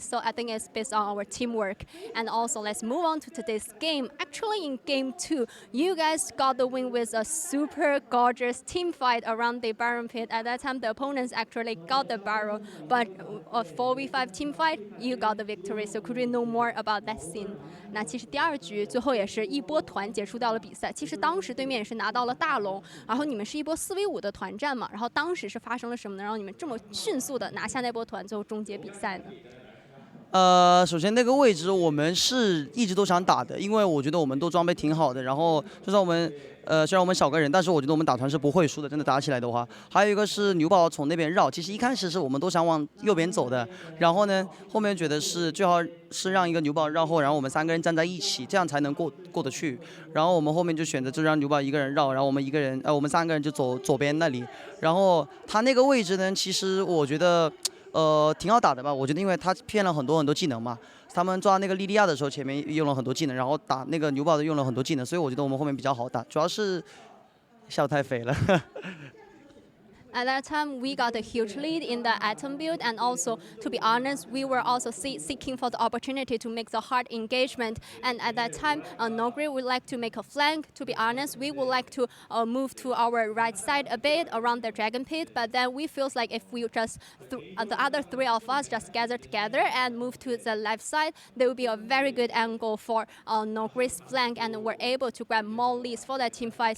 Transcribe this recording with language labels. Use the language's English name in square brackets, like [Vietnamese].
[English] So I think it's based on our teamwork. And also let's move on to today's game. Actually in game 2, you guys got the win with a super gorgeous team fight around the Baron pit. At that time, the opponents actually got the Baron, but a 4v5 team fight, you got the victory. So could we know more about that scene? [Chinese] 那其实第二局最后也是一波团结束掉了比赛。其实当时对面也是拿到了大龙，然后你们是一波4v5的团战嘛，然后当时是发生了什么能让你们这么迅速的拿下那波团，最后终结比赛呢？首先那个位置我们是一直都想打的，因为我觉得我们都装备挺好的，然后就算我们虽然我们少个人，但是我觉得我们打团是不会输的，真的打起来的话。还有一个是牛宝从那边绕，其实一开始是我们都想往右边走的，然后呢后面觉得是最好是让一个牛宝绕后，然后我们3个人站在一起，这样才能过得去。然后我们后面就选择就让牛宝一个人绕，然后我们3个人就走左边那里。然后他那个位置呢，其实我觉得。挺好打的吧？我觉得，因为他骗了很多技能嘛。他们抓那个莉莉娅的时候，前面用了很多技能，然后打那个牛宝的用了很多技能，所以我觉得我们后面比较好打。主要是笑太肥了。 [English] At that time, we got a huge lead in the item build, and also, to be honest, we were also seeking for the opportunity to make the hard engagement. And at that time, Nogri would like to make a flank. To be honest, we would like to move to our right side a bit around the dragon pit, but then we feels like if we just the other 3 of us just gather together and move to the left side, there will be a very good angle for Nogri's flank, and we're able to grab more leads for that team fight.